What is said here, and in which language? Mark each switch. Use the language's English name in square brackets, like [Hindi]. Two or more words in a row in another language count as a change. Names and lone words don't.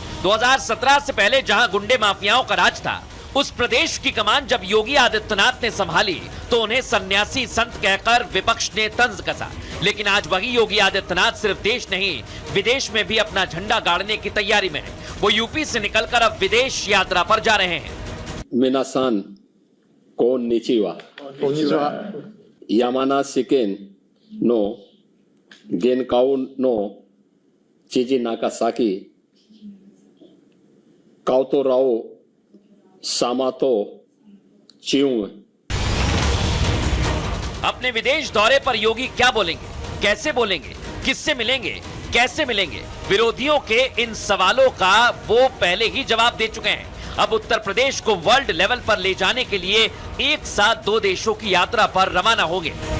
[Hindi] 2017 से पहले जहां गुंडे माफियाओं का राज था, उस प्रदेश की कमान जब योगी आदित्यनाथ ने संभाली तो उन्हें सन्यासी संत कहकर विपक्ष ने तंज कसा। लेकिन आज वही योगी आदित्यनाथ सिर्फ देश नहीं, विदेश में भी अपना झंडा गाड़ने की तैयारी में है। वो यूपी से निकलकर अब विदेश यात्रा पर जा रहे हैं। [Japanese] 皆さん こんにちは 山梨 県 の 県 の 知事 長崎 幸太郎 です. [Hindi] अपने विदेश दौरे पर योगी क्या बोलेंगे, कैसे बोलेंगे, किससे मिलेंगे, कैसे मिलेंगे? विरोधियों के इन सवालों का वो पहले ही जवाब दे चुके हैं। अब उत्तर प्रदेश को [English] world level [Hindi] पर ले जाने के लिए एक साथ 2 देशों की यात्रा पर रवाना होंगे।